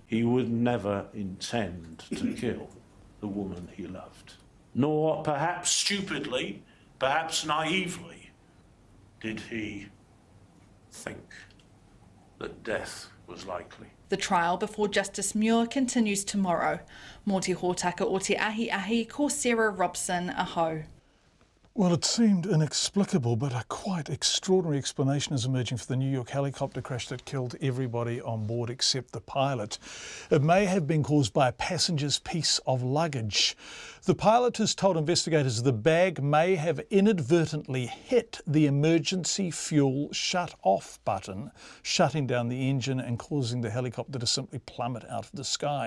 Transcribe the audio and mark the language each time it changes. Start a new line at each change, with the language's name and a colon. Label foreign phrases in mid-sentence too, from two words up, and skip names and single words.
English: He would never intend to kill the woman he loved. Nor, perhaps stupidly, perhaps naively, did he think that death was likely. The trial before Justice Muir continues tomorrow.
Māori: Mō te hōtaka o te ahi, ko Sarah Robson, aho.
English: Well, it seemed inexplicable, but a quite extraordinary explanation is emerging for the New York helicopter crash that killed everybody on board except the pilot. It may have been caused by a passenger's piece of luggage. The pilot has told investigators the bag may have inadvertently hit the emergency fuel shut-off button, shutting down the engine and causing the helicopter to simply plummet out of the sky.